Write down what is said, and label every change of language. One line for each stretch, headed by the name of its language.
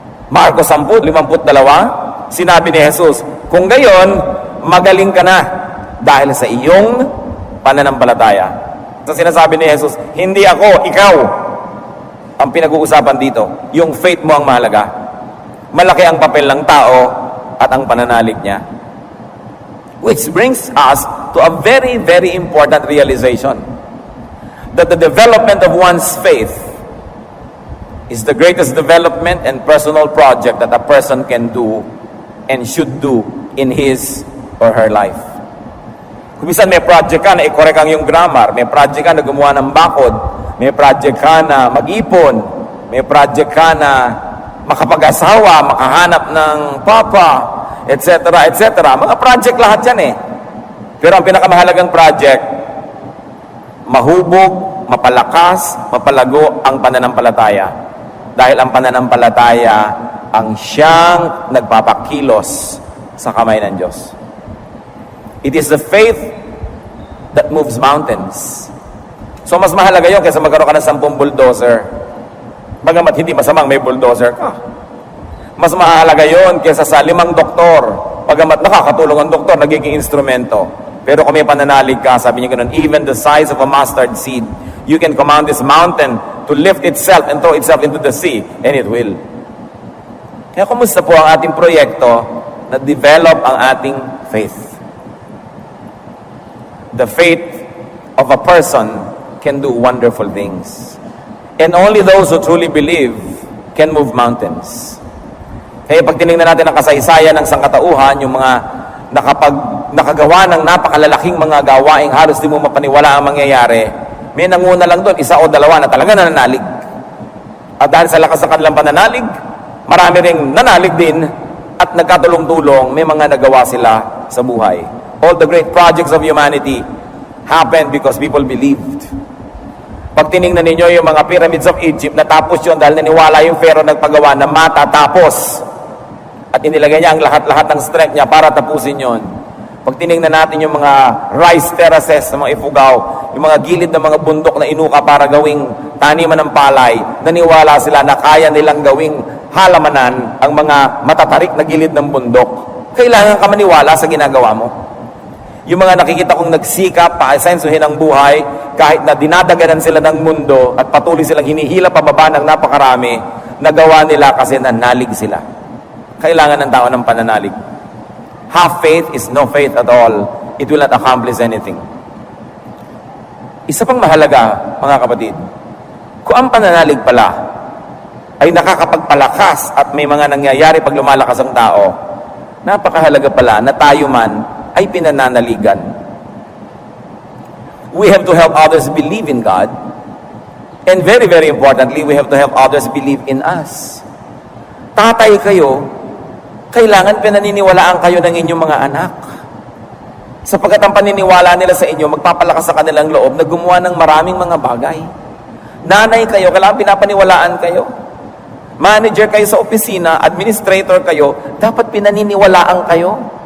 Filipino: Marcos 10:52, sinabi ni Jesus, kung gayon, magaling ka na dahil sa iyong pananampalataya. So sinasabi ni Jesus, hindi ako, ikaw ang pinag-uusapan dito. Yung faith mo ang mahalaga. Malaki ang papel ng tao at ang pananalig niya.
English: Which brings us to a very, very important realization. That the development of one's faith is the greatest development and personal project that a person can do and should do in his or her life.
Filipino: Kung minsan may project ka na i-correct ang yung grammar, may project ka na gumawa ng bakod, may project ka na mag-ipon, may project ka na makapag-asawa, makahanap ng papa, etc., etc. Mga project lahat yan eh. Pero ang pinakamahalagang project, mahubog, mapalakas, mapalago ang pananampalataya. Dahil ang pananampalataya ang siyang nagpapakilos sa kamay ng Diyos.
English: It is the faith that moves mountains.
Filipino: So mas mahalaga yun kaysa magkaroon ka ng 10 bulldozer. Bagamat hindi masamang may bulldozer ka. Mas mahalaga yun kaysa sa 5 doktor. Bagamat nakakatulong ang doktor, nagiging instrumento. Pero kung may pananalig ka, sabi niya ganun,
English: even the size of a mustard seed, you can command this mountain to lift itself and throw itself into the sea, and it will.
Filipino: Kaya kumusta po ang ating proyekto na develop ang ating faith?
English: The faith of a person can do wonderful things. And only those who truly believe can move mountains.
Filipino: Kaya pag tinignan natin ang kasaysayan ng sangkatauhan, yung mga nakagawa ng napakalalaking mga gawaing halos di mo mapaniwala ang mangyayari, may nanguna lang doon, 1 o 2 na talaga nananalig. At dahil sa lakas ng kanilang pananalig, marami ring nanalig din at nagkatulong-tulong, may mga nagawa sila sa buhay.
English: All the great projects of humanity happened because people believed.
Filipino: Pag tinignan ninyo yung mga pyramids of Egypt, natapos yun dahil naniwala yung Pharaoh nagpagawa na matatapos. At inilagay niya ang lahat-lahat ng strength niya para tapusin yon. Pag tinignan natin yung mga rice terraces ng mga Ifugao, yung mga gilid ng mga bundok na inuka para gawing taniman ng palay, naniwala sila na kaya nilang gawing halamanan ang mga matatarik na gilid ng bundok. Kailangan ka maniwala sa ginagawa mo. Yung mga nakikita kong nagsikap, paasensuhin ang buhay, kahit na dinadaganan sila ng mundo at patuloy silang hinihila pababa ng napakarami, nagawa nila kasi nanalig sila. Kailangan ng tao ng pananalig.
English: Half faith is no faith at all. It will not accomplish anything.
Filipino: Isa pang mahalaga, mga kapatid, kung ang pananalig pala ay nakakapagpalakas at may mga nangyayari pag lumalakas ang tao, napakahalaga pala na tayo man ay pinananaligan.
English: We have to help others believe in God, and very, very importantly, we have to help others believe in us.
Filipino: Tatay kayo, kailangan pinaniniwalaan kayo ng inyong mga anak. Sapagkat ang paniniwala nila sa inyo, magpapalakas sa kanilang loob na gumawa ng maraming mga bagay. Nanay kayo, kailangan pinapaniwalaan kayo. Manager kayo sa opisina, administrator kayo, dapat pinaniniwalaan kayo.